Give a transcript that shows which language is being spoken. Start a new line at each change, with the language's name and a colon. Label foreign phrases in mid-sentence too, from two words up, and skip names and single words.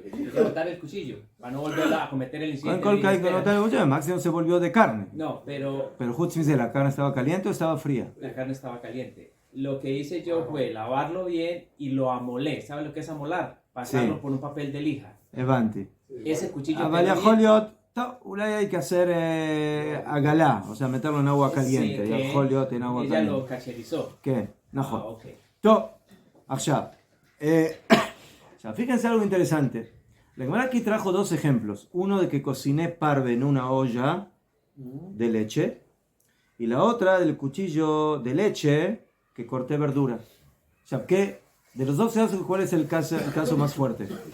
Spanish: Quería botar el cuchillo para no volver a cometer el incidente. Con Le dije, el que no "Espera". te gusta, máximo se volvió de carne. No, pero Pero justo dice, ¿la carne estaba caliente o estaba fría? la carne estaba caliente. Lo que hice yo fue lavarlo bien y lo amolé. ¿Sabes lo que es amolar? Pasarlo Sí. por un papel de lija. Evanti. Ese cuchillo
Hebrew: אבל
Spanish: quedó
Hebrew: יכול
Spanish: bien.
Hebrew: להיות, טוב, אולי
Spanish: hay que hacer הגלה, o sea, meterlo en agua caliente, Sí, que
Hebrew: יכול להיות
Spanish: en agua ella lo caliente. cacherizó.
Hebrew: כן,
Spanish: Ah,
Hebrew: נכון.
Spanish: ok.
Hebrew: טוב, עכשיו, עכשיו,
Spanish: fíjense algo interesante. La Gemara aquí trajo dos ejemplos. Uno de que cociné parve en una olla de leche y la otra del cuchillo de leche que corté verdura. O sea, ¿qué? De los dos casos, ¿cuál es el caso más fuerte?